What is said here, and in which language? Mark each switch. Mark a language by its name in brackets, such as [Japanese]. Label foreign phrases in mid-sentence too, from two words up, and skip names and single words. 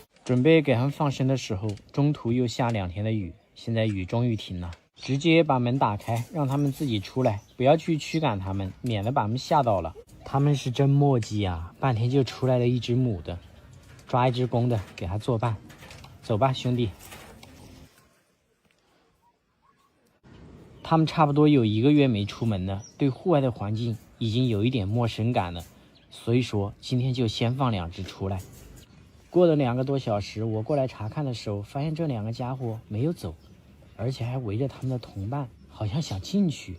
[Chinese] 準備給他們放生的時候，中途又下2天的雨，現在雨終於停了，直接把門打開，讓他們自己出來，不要去驅趕他們，免得把他們嚇到了。他們是真磨嘰啊，半天就出來了1隻母的，抓1隻公的給他作伴。走吧，兄弟。他們差不多有 1個月沒出門了，對戶外的環境已經有一點陌生感了，所以說今天就先放2隻出來。過了2個多小時，我過來查看的時候，發現這2個家伙沒有走，而且還圍着他們的同伴，好像想進去。